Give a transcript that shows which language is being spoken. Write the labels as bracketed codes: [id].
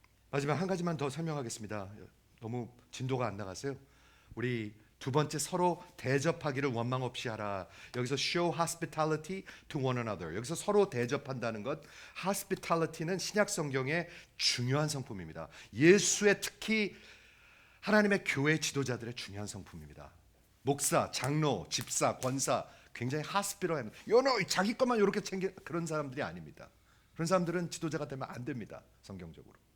[ko] 마지막 한 가지만 더 설명하겠습니다. 너무 진도가 안 나가세요. 우리 두 번째, 서로 대접하기를 원망 없이 하라. 여기서 [en] show hospitality to one another. [ko] 여기서 서로 대접한다는 것, hospitality는 신약 성경의 중요한 성품입니다. 예수의, 특히 하나님의 교회 지도자들의 중요한 성품입니다. 목사, 장로, 집사, 권사 굉장히 hospital합니다. 자기 것만 이렇게 챙겨, 그런 사람들이 아닙니다. 그런 사람들은 지도자가 되면 안 됩니다. 성경적으로.